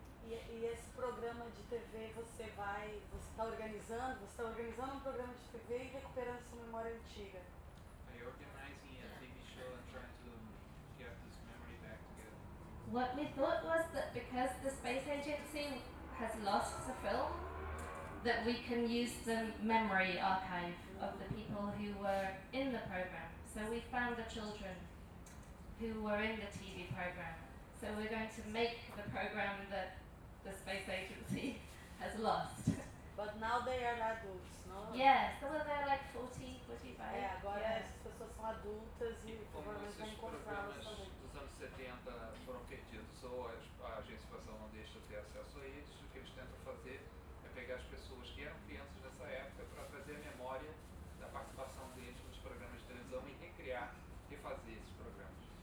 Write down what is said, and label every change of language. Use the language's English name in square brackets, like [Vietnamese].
[Portuguese] esse programa de TV, você vai, você está organizando? Você está organizando um programa de TV e recuperando sua memória antiga. [English] Are you organizing a TV show and trying to get this memory back together? What we thought was that because the Space Agency has lost the film, that we can use the memory archive of the people who were in the program. So we found the children who were in the TV program. So we're going to make the program that the Space Agency has lost. But now they are adults, no? Yeah, some of them are like 40, 45. [Portuguese] É, agora as pessoas são adultas e provavelmente vão encontrá-las também. Dos anos 70 foram perdidos, ou a Agência Espacial não deixa ter acesso a eles, o que eles tentam fazer é pegar as pessoas que eram crianças nessa época para trazer a memória da participação deles nos programas de televisão e recriar, refazer esses programas.